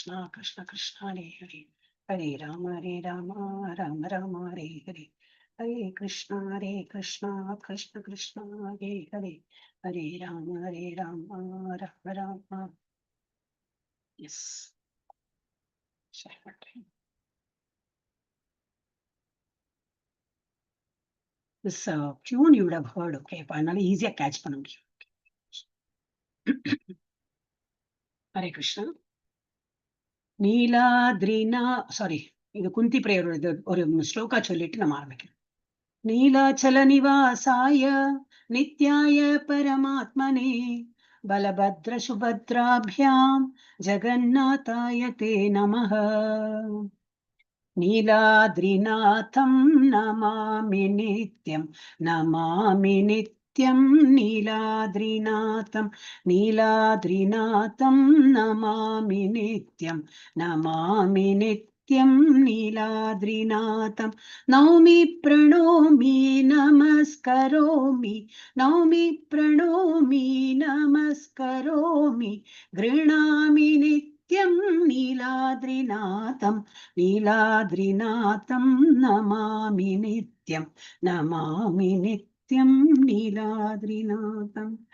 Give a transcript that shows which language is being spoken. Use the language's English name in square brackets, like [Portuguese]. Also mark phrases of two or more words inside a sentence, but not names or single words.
[Sanskrit] कृष्ण कृष्ण कृष्ण हरे राम राम राम हरे हरे कृष्ण कृष्ण कृष्ण हरे राम राम राम. [English] Yes. This tune you would have heard, okay? Finally, easier catch [Tamil] பண்ண முடியும். ஹரே கிருஷ்ணா. நீலாத்ரினா சாரி, இது குந்தி பிரேயரோட ஒரு ஸ்லோகா சொல்லிட்டு நம்ம ஆரம்பிக்கணும். [Sanskrit] नीलाचल निवासाय नित्याय परमात्मने बलभद्र சுபத்ராभ्याம் जगन्नाथाय ते நமः. नीलाद्रिनाथं नमामि नित्यं नमामि नित्यं नीलाद्रिनाथं नीलाद्रिनाथं नमामि नित्यं नमामि नित्यं नीलाद्रिनाथं नौमि प्रणोमि नमस्करोमि नौमि प्रणोमि नमस्करोमि गृह्णामि नित्यं नीलाद्रिनाथं नीलाद्रिनाथं नमामि नित्यं नमामि नित्यं नीलाद्रिनाथम्.